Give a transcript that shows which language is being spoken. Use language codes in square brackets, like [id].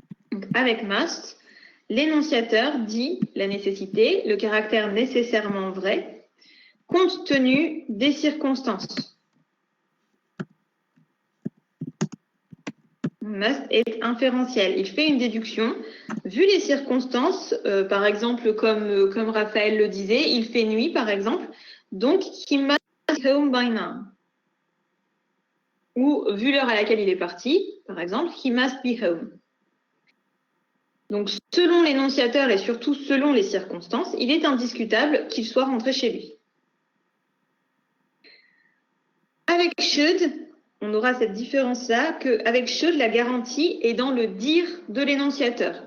[fr] Donc avec must, l'énonciateur dit la nécessité, le caractère nécessairement vrai, compte tenu des circonstances. Must est inférentiel. Il fait une déduction. Vu les circonstances, par exemple, comme Raphaël le disait, il fait nuit, par exemple. [en] Donc, he must be home by now. [fr] Ou, vu l'heure à laquelle il est parti, par exemple, [en] he must be home. [fr] Donc, selon l'énonciateur et surtout selon les circonstances, il est indiscutable qu'il soit rentré chez lui. Avec should, on aura cette différence-là qu'avec should, la garantie est dans le dire de l'énonciateur.